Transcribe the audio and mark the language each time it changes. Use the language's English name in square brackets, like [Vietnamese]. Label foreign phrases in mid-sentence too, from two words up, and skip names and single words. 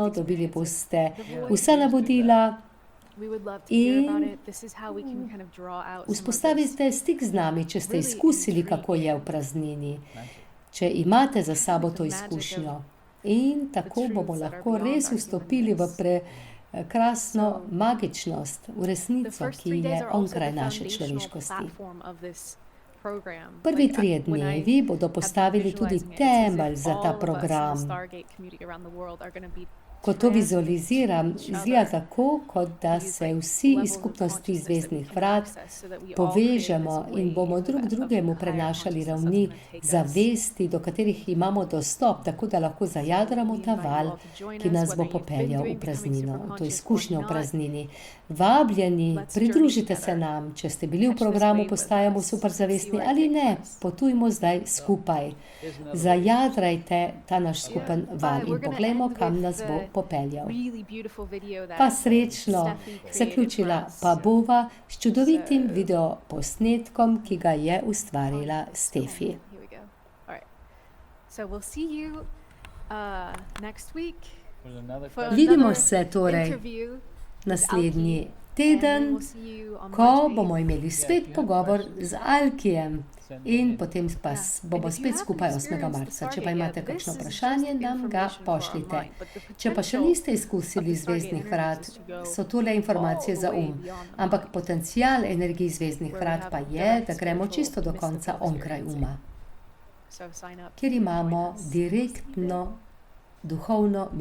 [English] direct [Slovenian] dobili [English] experience [Slovenian] boste [English] of the void. [Slovenian] vsa navodila. [English] We would love to hear about [Slovenian] In [English] it. This is how we can kind of draw out some of this. [Slovenian] Vzpostavite stik z nami, če ste [English] really [Slovenian] izkusili, kako je v praznini, če imate za sabo to izkušnjo. In tako bomo lahko res vstopili v prekrasno magičnost, v [English] The [Slovenian] resnico, [English] first [Slovenian] ki [English] 3 days [Slovenian] je [English] are also [Slovenian] onkraj [English] the [Slovenian] naše [English] foundational [Slovenian] človeškosti. [English] platform of this program. [Slovenian] Prvi [English] Like, [Slovenian] 3 [English] when I [Slovenian] dnevi bodo [English] have been [Slovenian] postavili tudi [English] visualizing it, it's as if [Slovenian] temelj za [English] all [Slovenian] ta [English] of us in the [Slovenian] program. [English] Stargate community around the world are gonna be [Slovenian] Ko to vizualiziram, [English] transmitting to each [Slovenian] izgleda [English] other [Slovenian] tako, kot da [English] these, [Slovenian] se [English] like, [Slovenian] vsi iz [English] levels of [Slovenian] skupnosti [English] consciousness that we [Slovenian] zvezdnih [English] can [Slovenian] vrat [English] access so that we all create [Slovenian] povežemo [English] this [Slovenian] in bomo [English] wave [Slovenian] drug [English] of [Slovenian] drugemu [English] higher [Slovenian] prenašali [English] consciousness that's [Slovenian] ravni [English] gonna take us. [Slovenian] zavesti, do katerih imamo dostop, tako da lahko zajadramo [English] We [Slovenian] ta [English] invite you [Slovenian] val, [English] all to join [Slovenian] ki [English] us, [Slovenian] nas bo [English] whether you've been [Slovenian] popeljal v [English] doing Becoming [Slovenian] praznino, to [English] Superconscious or [Slovenian] izkušnjo v [English] not. [Slovenian] praznini. Vabljeni, [English] Let's [Slovenian] pridružite [English] journey [Slovenian] se [English] together. [Slovenian] nam, če ste bili v [English] Catch this [Slovenian] programu [English] wave with [Slovenian] Postajamo [English] us. [Slovenian] superzavestni [English] See where it [Slovenian] ali [English] takes [Slovenian] ne, [English] us. [Slovenian] potujmo zdaj skupaj. [English] Here's another [Slovenian] Zajadrajte ta naš skupen val [English] We're [Slovenian] in [English] gonna [Slovenian] poglejmo, [English] end [Slovenian] kam [English] with [Slovenian] nas bo [English] the [Slovenian] popeljal. [English] really beautiful video that [Slovenian] Pa srečno, [English] Steffi created [Slovenian] zaključila [English] for us. [Slovenian] pa bova s čudovitim [English] So- [Slovenian] videoposnetkom, ki ga je ustvarila Steffi. [English] Here we go. All right. So we'll see you next week for another for question. [Slovenian] Vidimo [English] another [Slovenian] se torej [English] interview. [Slovenian] naslednji [English] And [Slovenian] teden, [English] then we'll see you on [Slovenian] ko [English] March 8th. [Slovenian] bomo imeli spet pogovor z Alkijem [English] Send [Slovenian] in [English] it in. [Slovenian] potem pa bomo spet skupaj 8. marca. Če pa imate kakšno vprašanje, nam ga pošljite. Če pa še niste izkusili zvezdnih vrat, so tole informacije za ampak potencial energij zvezdnih vrat pa je, da gremo čisto do konca onkraj kjer imamo direktno duhovno mistično izkušnjo.